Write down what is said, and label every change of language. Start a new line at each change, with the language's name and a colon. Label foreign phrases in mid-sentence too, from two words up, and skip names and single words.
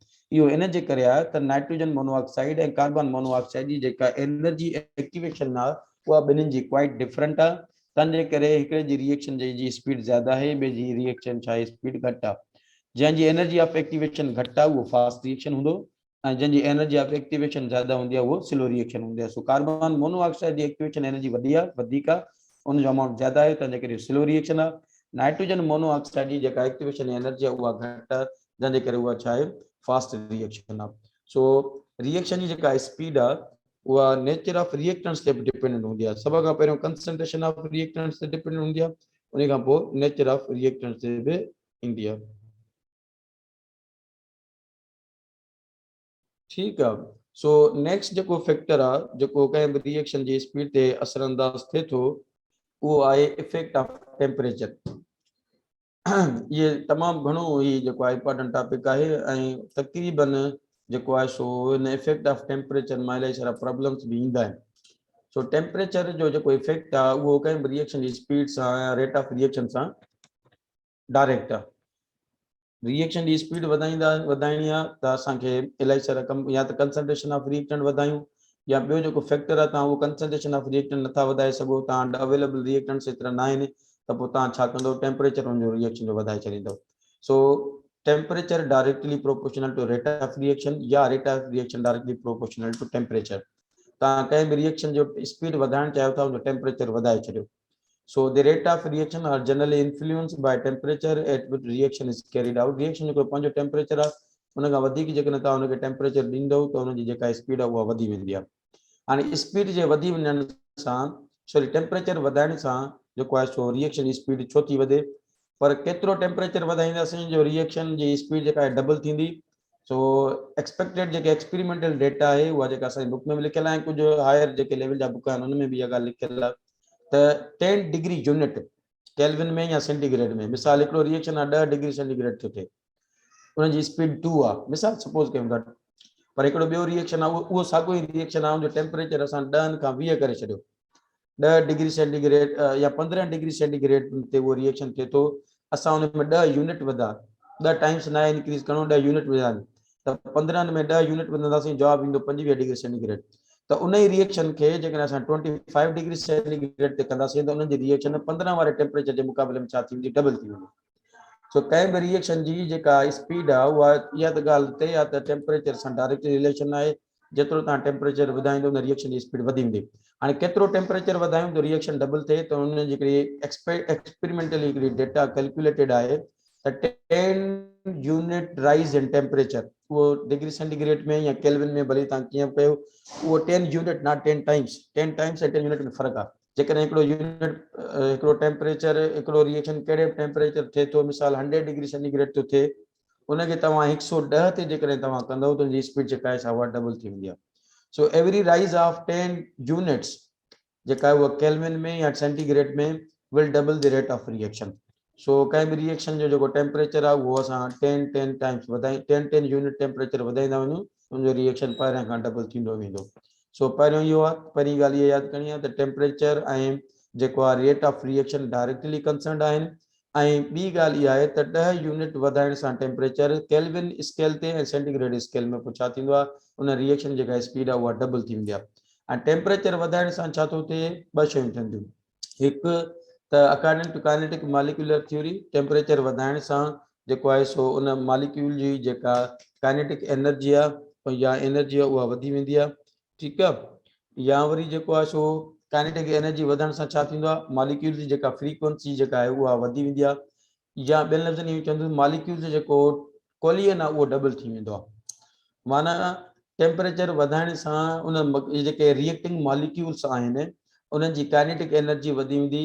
Sindhi: इहो इन जे करे आहे त
English: nitrogen monoxide
Sindhi: ऐं
English: carbon monoxide
Sindhi: जी जेका
English: energy activation
Sindhi: आहे उहा ॿिन्हिनि जी
English: quite different
Sindhi: आहे। तंहिंजे करे हिकिड़े जी रिएक्शन जी स्पीड ज़्यादा आहे, ॿिए जी रिएक्शन छा आहे स्पीड घटि आहे। जंहिंजी
English: energy of activation
Sindhi: घटि आहे उहो
English: fast reaction
Sindhi: हूंदो, ऐं जंहिंजी
English: energy of activation
Sindhi: ज़्यादा हूंदी आहे उहो
English: slow reaction
Sindhi: हूंदी आहे। सो
English: carbon monoxide
Sindhi: जी
English: activation energy
Sindhi: वधी आहे, वधीक आहे, उनजो अमाउंट ज़्यादा आहे, तंहिंजे करे
English: slow reaction
Sindhi: आहे।
English: nitrogen monoxide
Sindhi: जी जेका
English: activation energy
Sindhi: आहे उहा घटि आहे, जंहिंजे करे उहा छा आहे
English: fast reaction
Sindhi: आहे। सो रिएक्शन जी जेका स्पीड आहे उहा
English: nature of reactants
Sindhi: ते डिपेंडेंट हूंदी आहे। सभ खां पहिरियों
English: concentration of reactants
Sindhi: ते डिपेंडेंट हूंदी आहे, उन खां पोइ
English: nature of reactants
Sindhi: ते बि ईंदी आहे।
Urdu: ٹھیک ہے.
Sindhi: सो नेक्स्ट जो फैक्टर आ जो कंहिं बि रिएक्शन जी स्पीड ते असरअंदाज थिए थो उहो आहे
English: effect of temperature.
Sindhi: ये तमाम घणो ही जो आहे
English: important topic
Sindhi: आहे, ऐं तक़रीबन जो आहे सो इन
English: effect of temperature
Sindhi: मां इलाही सारा प्रॉब्लम्स भी ईंदा आहिनि। सो टेम्परेचर जो इफेक्ट आहे उहो कंहिं बि रिएक्शन जी स्पीड सां या
English: rate of reaction
Sindhi: सां डायरेक्ट आहे। रिएक्शन की स्पीड वधाइणी आहे त असांखे इलाही सारा कम या त
English: concentration of reactant
Sindhi: वधायूं, या ॿियो जेको फैक्टर आहे तव्हां उहो
English: concentration of reactant
Sindhi: नथा वधाए सघो, तव्हां
English: available reactants
Sindhi: एतिरा न आहिनि, त पोइ तव्हां छा कंदो टेम्परेचर हुनजो रिएक्शन जो वधाए छॾींदो।
English: So temperature directly proportional to rate of reaction या rate of reaction directly proportional to temperature।
Sindhi: तव्हां कंहिं बि रिएक्शन जो स्पीड वधाइणु चाहियो था उनजो टेम्परेचर वधाए छॾियो।
English: So the rate of reaction are generally influenced by temperature at which reaction is carried out.
Sindhi: Reaction जो पंहिंजो टेम्परेचर आहे, उन खां वधीक जेकॾहिं तव्हां उनखे टेम्परेचर ॾींदव त उनजी जेका स्पीड आहे उहा वधी वेंदी आहे। हाणे स्पीड जे वधी वञण सां, सॉरी टेम्परेचर वधाइण सां जेको आहे सो रिएक्शन जी स्पीड छो थी वधे, पर केतिरो टेम्परेचर वधाईंदासीं जो रिएक्शन जी स्पीड जेका आहे डबल थींदी। सो एक्सपेक्टेड जेके
English: experimental data
Sindhi: आहे उहा जेका असांजी बुक में बि लिखियल आहे, कुझु हायर जेके लेवल जा बुक आहिनि उन में बि इहा ॻाल्हि लिखियल आहे त 10
English: degree unit
Sindhi: केल्विन में या सेंटीग्रेड में, मिसाल हिकिड़ो रिएक्शन आहे 10
English: degree centigrade
Sindhi: थो थिए, उनजी स्पीड 2 आहे मिसाल सपोज कयूं था, पर हिकिड़ो ॿियो रिएक्शन आहे उहो साॻियो ई रिएक्शन आहे, उनजो टेम्परेचर असां 10 खां 20 करे छॾियो, 10
English: degree centigrade
Sindhi: या 15
English: degree centigrade
Sindhi: ते उहो रिएक्शन थिए थो, असां उन में 10 यूनिट वधा, 10 टाइम्स न इंक्रीज करणो, 10 यूनिट वधा, त 15 में 10 यूनिट वधंदासीं, जवाब ईंदो 25
English: degree centigrade.
Sindhi: तो उन ही रिएक्शन के जेकॾहिं असां 25
English: degree centigrade
Sindhi: ते कंदासीं त उन जी रिएक्शन 15 वारे टेम्परेचर जे मुक़ाबले में छा थी वेंदी, डबल थी वेंदी। सो कंहिं बि रिएक्शन जी जेका स्पीड आहे उहा इहा त ॻाल्हि ते आहे त टेम्परेचर सां
English: directly relation
Sindhi: आहे, जेतिरो तव्हां टेम्परेचर वधाईंदो उन रिएक्शन जी स्पीड वधी वेंदी। हाणे केतिरो टेम्परेचर वधायूं त रिएक्शन डबल थिए, त उन जी हिकिड़ी एक्सपेरिमेंटली हिकिड़ी
English: data calculated
Sindhi: आहे त 10
English: unit rise in temperature,
Sindhi: वो
English: degree centigrade
Sindhi: में या केल्विन में भले तव्हां कीअं कयो, वो
English: 10 unit not 10 times,
Sindhi: 10 टाइम्स ऐं 10 यूनिट में फ़र्क़ु आहे। जेकॾहिं हिकिड़ो यूनिट हिकिड़ो टेम्परेचर हिकिड़ो रिएक्शन कहिड़े टेम्परेचर थिए थो, मिसाल 100
English: degree centigrade
Sindhi: थो थिए, उनखे तव्हां 110 ते जेकॾहिं तव्हां कंदव त उनजी स्पीड जेका आहे उहा डबल थी वेंदी आहे. सो
English: every rise of 10 units
Sindhi: जेका आहे उहा केल्विन में या सेंटीग्रेड में
English: will double the rate of reaction.
Sindhi: सो कंहिं बि रिएक्शन जो जेको टेम्परेचर आहे उहो असां 10 टाइम्स वधाई 10
English: unit temperature
Sindhi: वधाईंदा वञूं उनजो रिएक्शन पहिरियां खां डबल थींदो वेंदो. सो पहिरियों इहो आहे, पहिरीं ॻाल्हि इहा यादि करणी आहे त टेम्परेचर ऐं जेको आहे
English: rate of reaction directly concerned
Sindhi: आहिनि. ऐं ॿी ॻाल्हि इहा आहे त 10 यूनिट वधाइण सां टेम्परेचर
English: Kelvin scale
Sindhi: ते ऐं
English: centigrade scale
Sindhi: में पोइ छा थींदो आहे, उन रिएक्शन जेका स्पीड आहे उहा डबल थी वेंदी आहे. ऐं टेम्परेचर वधाइण सां छा थो थिए, ॿ शयूं थियनि थियूं. हिकु त
English: according to kinetic molecular theory
Sindhi: टेम्परेचर वधाइण सां जेको आहे सो उन मॉलिक्यूल जी जेका
English: kinetic energy
Sindhi: आहे या एनर्जी आहे उहा वधी वेंदी आहे. ठीकु आहे. या वरी जेको आहे सो
English: kinetic energy
Sindhi: वधण सां छा थींदो आहे, मॉलिक्यूल जी जेका फ्रीक्वेंसी जेका आहे उहा वधी वेंदी आहे. या ॿियनि लफ़्ज़नि में चवंदुसि मॉलिक्यूल जो जेको कोलियन आहे उहो डबल थी वेंदो आहे. माना टेम्परेचर वधाइण सां उन जेके
English: reacting molecules
Sindhi: आहिनि उन्हनि जी
English: kinetic energy
Sindhi: वधी वेंदी.